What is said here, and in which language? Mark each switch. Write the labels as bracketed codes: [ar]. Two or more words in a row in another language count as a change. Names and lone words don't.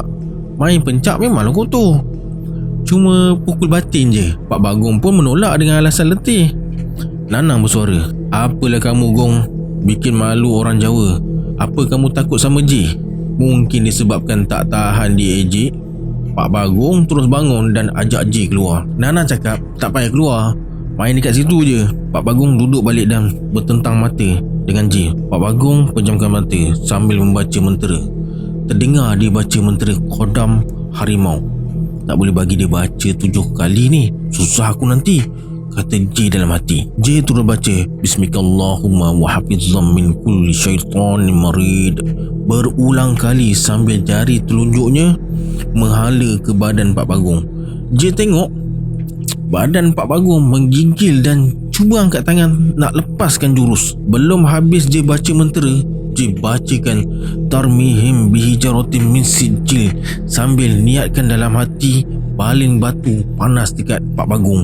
[ms] Main pencak memanglah kotor, cuma pukul batin je. Pak Bagong pun menolak dengan alasan letih. Nanang bersuara, apalah kamu Gong, [id] bikin malu orang Jawa. Apa kamu takut sama J? [ms] Mungkin disebabkan tak tahan diejek. Pak Bagong terus bangun dan ajak J keluar. Nanang cakap, tak payah keluar, main dekat situ je. Pak Bagong duduk balik dan bertentang mata dengan J. Pak Bagong pejamkan mata sambil membaca mentera. Terdengar dia baca mentera Kodam Harimau. Tak boleh bagi dia baca 7 kali ni, susah aku nanti, kata J dalam hati. J terus baca [ar] بسم اللهم وحفظا من كل شيطان مارد [ms] berulang kali sambil jari telunjuknya menghala ke badan Pak Bagong. J tengok badan Pak Bagong menggigil dan cuba angkat tangan nak lepaskan jurus. Belum habis J baca mentera, J bacakan [ar] ترميهم بحجارة من سجيل [ms] sambil niatkan dalam hati baling batu panas dekat Pak Bagong.